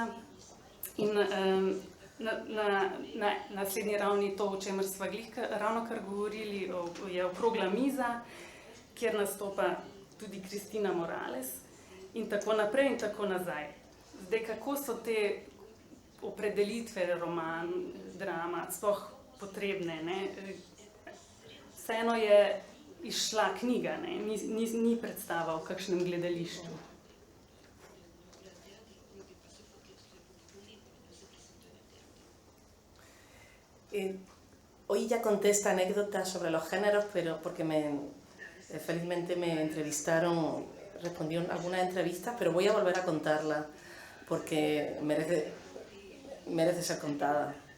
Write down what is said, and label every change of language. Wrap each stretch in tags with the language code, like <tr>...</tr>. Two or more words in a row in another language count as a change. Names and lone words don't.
<sl>In na naslednji ravni to, o čemer sva ravnokar govorili, je okrogla miza, kjer nastopa tudi Kristina Morales in tako naprej in tako nazaj. Zdaj, kako so te opredelitve, roman, drama, sploh potrebne, Vseeno je izšla knjiga, ni predstava v kakšnem gledališču.</sl> <es>Hoy ya conté esta anécdota sobre los géneros, pero porque felizmente me entrevistaron, respondí a algunas entrevistas, pero voy a volver a contarla porque merece ser contada.</es>